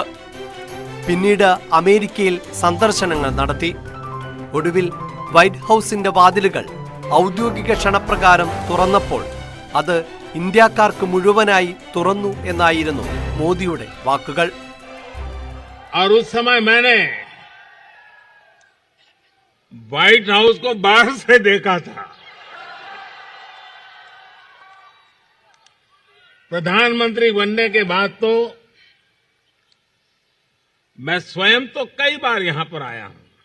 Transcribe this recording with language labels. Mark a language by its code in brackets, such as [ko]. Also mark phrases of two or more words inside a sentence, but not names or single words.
[ml] പിന്നീട് അമേരിക്കയിൽ സന്ദർശനങ്ങൾ നടത്തി. ഒടുവിൽ വൈറ്റ് ഹൗസിന്റെ വാതിലുകൾ ഔദ്യോഗിക ക്ഷണപ്രകാരം തുറന്നപ്പോൾ അത് ഇന്ത്യക്കാർക്ക് മുഴുവനായി തുറന്നു എന്നായിരുന്നു മോദിയുടെ വാക്കുകൾ. [hi] और उस समय मैंने व्हाइट हाउस को बाहर से देखा था. प्रधानमंत्री बनने के बाद तो मैं स्वयं तो कई बार यहां पर आया हूं,